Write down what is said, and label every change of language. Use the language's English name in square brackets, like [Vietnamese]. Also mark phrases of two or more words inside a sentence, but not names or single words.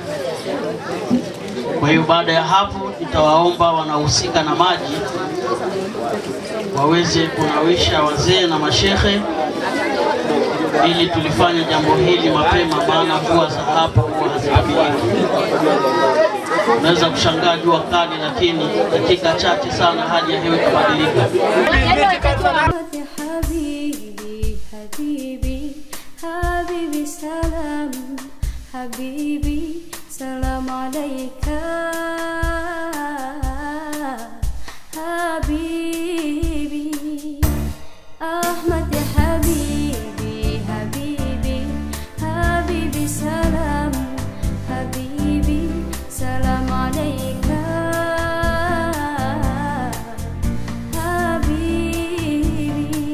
[Swahili] Kwa hiyo baada ya hapo nitawaomba wanahusika na maji waweze kunawisha wazee na mashehe ili tulifanye jambo hili mapema, maana mvua za hapo huwa hazitabiriki. Unaweza kushangaa jua kali, lakini dakika chache sana hali ya hewa ikabadilika. [Arabic] حبيبي سلام، حبيبي سلام عليك, حبيبي أحمد حبيبي، حبيبي حبيبي سلام، حبيبي سلام عليك، حبيبي